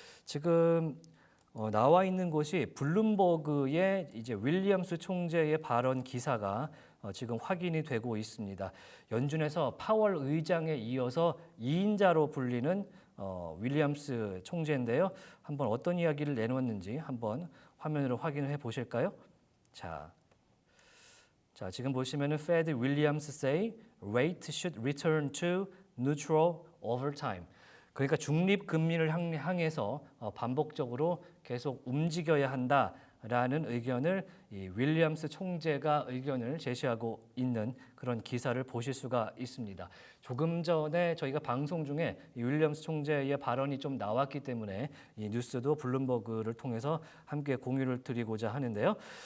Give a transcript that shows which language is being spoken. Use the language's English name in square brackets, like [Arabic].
[Korean] 지금 나와 있는 곳이 블룸버그의 이제 윌리엄스 총재의 발언 기사가 지금 확인이 되고 있습니다. 연준에서 파월 의장에 이어서 2인자로 불리는 윌리엄스 총재인데요. 한번 어떤 이야기를 내놓았는지 한번 화면으로 확인을 해 보실까요? 자, 지금 보시면은 [English] Fed Williams say rate should return to neutral over time. [Korean] 그러니까 중립 금리를 향해서 반복적으로 계속 움직여야 한다라는 의견을 이 윌리엄스 총재가 의견을 제시하고 있는 그런 기사를 보실 수가 있습니다. 조금 전에 저희가 방송 중에 이 윌리엄스 총재의 발언이 좀 나왔기 때문에 이 뉴스도 블룸버그를 통해서 함께 공유를 드리고자 하는데요.